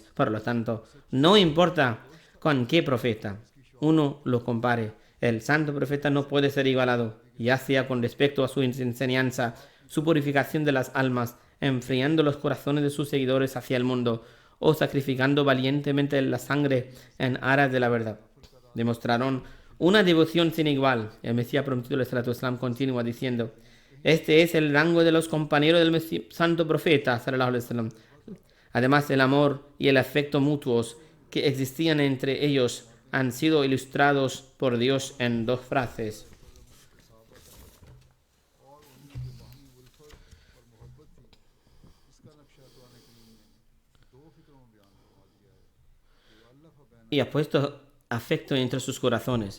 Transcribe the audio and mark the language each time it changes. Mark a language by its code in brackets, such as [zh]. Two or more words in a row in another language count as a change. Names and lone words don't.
[es] Por lo tanto, no importa con qué profeta uno lo compare, el santo profeta no puede ser igualado, ya sea con respecto a su enseñanza, su purificación de las almas, enfriando los corazones de sus seguidores hacia el mundo, o sacrificando valientemente la sangre en aras de la verdad. Demostraron una devoción sin igual. El Mesías prometido, el [ar] صلاة إسلام, [es] continúa diciendo: este es el rango de los compañeros del santo profeta, [ar] صلى الله عليه وسلم. [es] Además, el amor y el afecto mutuos que existían entre ellos han sido ilustrados por Dios en dos frases. Y ha puesto afecto entre sus corazones.